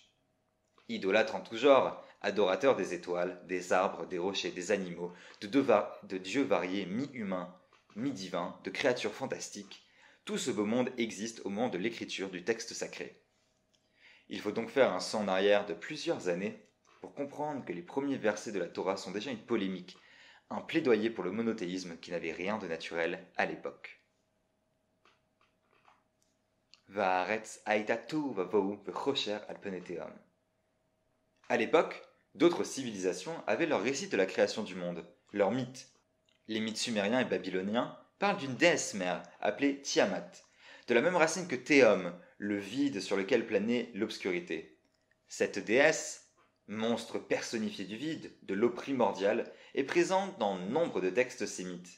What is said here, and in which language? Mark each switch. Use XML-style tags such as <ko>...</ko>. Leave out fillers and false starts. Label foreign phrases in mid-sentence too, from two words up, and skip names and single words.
<fr>Idolâtres en tout genre, adorateurs des étoiles, des arbres, des rochers, des animaux, de dieux variés, mi-humains, mi-divins, de créatures fantastiques, tout ce beau monde existe au moment de l'écriture du texte sacré. Il faut donc faire un saut en arrière de plusieurs années pour comprendre que les premiers versets de la Torah sont déjà une polémique, un plaidoyer pour le monothéisme qui n'avait rien de naturel à l'époque.</fr> <he>והארץ היתה תהו ובהו וחשך על פני תהום.</he> <fr>À l'époque, d'autres civilisations avaient leur récit de la création du monde, leur mythe. Les mythes sumériens et babyloniens parlent d'une déesse mère appelée Tiamat, de la même racine que Tehom, le vide sur lequel planait l'obscurité. Cette déesse, monstre personnifié du vide, de l'eau primordiale, est présente dans nombre de textes sémites.</fr>